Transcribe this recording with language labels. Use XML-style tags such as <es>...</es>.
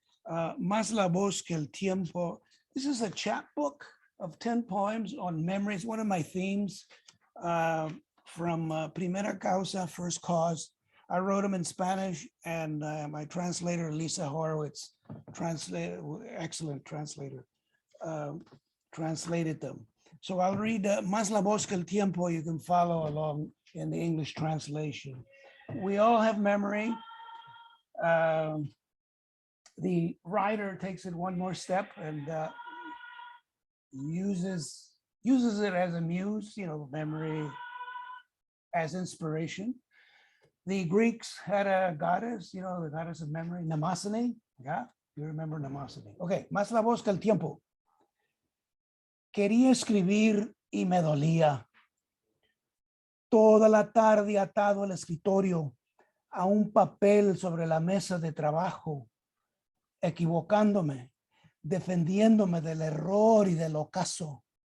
<en>Más la voz que el tiempo. This is a chapbook of 10 poems on memories, one of my themes from Primera Causa, First Cause. I wrote them in Spanish, and my translator, Lisa Horowitz, excellent translator, translated them. So I'll read Más la voz que el tiempo. You can follow along in the English translation. We all have memory. The writer takes it one more step and uses it as a muse, memory as inspiration. The Greeks had a goddess, the goddess of memory, Mnemosyne. Yeah, you remember Mnemosyne.</en> <es>Okay, más la voz que el tiempo. Quería escribir y me dolía. Toda la tarde atado al escritorio, a un papel sobre la mesa de trabajo, equivocándome, defendiéndome del error y del ocaso.</es>